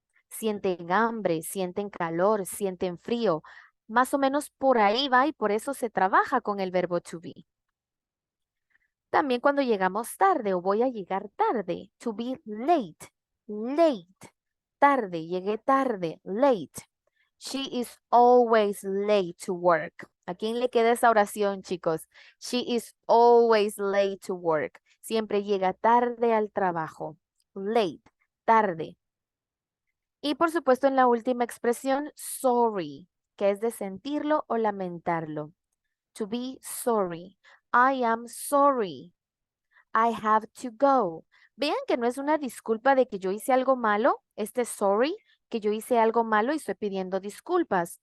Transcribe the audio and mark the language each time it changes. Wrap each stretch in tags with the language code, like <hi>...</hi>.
<es>Sienten hambre, sienten calor, sienten frío. Más o menos por ahí va y por eso se trabaja con el verbo to be. También cuando llegamos tarde o voy a llegar tarde, to be late, late, tarde, llegué tarde, late.</es> <en>She is always late to work.</en> <es>¿A quién le queda esa oración, chicos?</es> <en>She is always late to work.</en> <es>Siempre llega tarde al trabajo. Late, tarde. Y por supuesto en la última expresión, sorry, que es de sentirlo o lamentarlo.</es> <en>To be sorry. I am sorry. I have to go.</en> <es>Vean que no es una disculpa de que yo hice algo malo, este sorry, que yo hice algo malo y estoy pidiendo disculpas.</es>